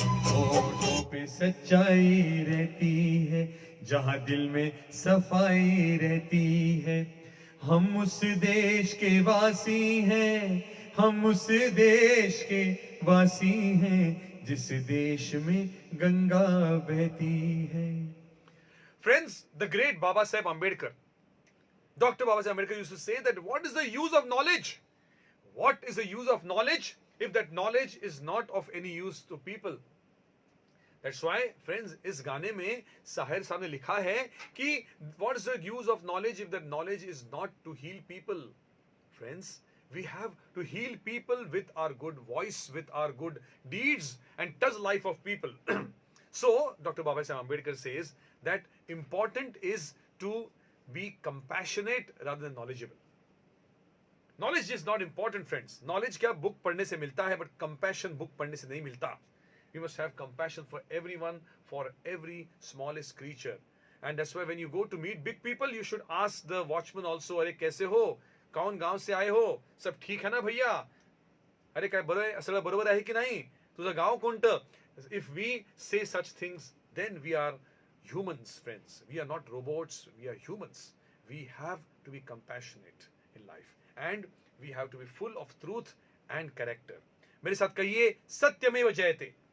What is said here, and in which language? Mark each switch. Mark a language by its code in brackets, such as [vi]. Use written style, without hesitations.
[hi] होठों पे सच्चाई रहती है, जहाँ दिल में सफाई रहती है. हम उस देश के वासी हैं, हम उस देश के वासी हैं, जिस देश में गंगा बहती है. [en] Friends, the great Baba Saheb Ambedkar, Dr. Baba Saheb Ambedkar used to say that what is the use of knowledge? What is the use of knowledge if that knowledge is not of any use to people? That's why, friends, [hi] इस गाने में साहिर साहब ने लिखा है कि [en] what is the use of knowledge if that knowledge is not to heal people? Friends, we have to heal people with our good voice, with our good deeds, and touch life of people. So, Dr. Baba Saheb Ambedkar says that important is to be compassionate rather than knowledgeable. Knowledge is not important, friends. [hi] Knowledge क्या book पढ़ने से मिलता है, [en] but compassion [hi] book पढ़ने से नहीं मिलता. [en] We must have compassion for everyone, for every smallest creature. And that's why when you go to meet big people, you should ask the watchman also, [hi] अरे कैसे हो? कौन गांव से आए हो? सब ठीक है ना भैया? [mr] अरे काय बरोबर सगळं बरोबर आहे की नाही? तुझं गाव कोणतं? [en] If we say such things, then we are humans, friends. We are not robots, we are humans. We have to be compassionate in life and we have to be full of truth and character. [hi] मेरे साथ कहिए सत्यमेव जयते.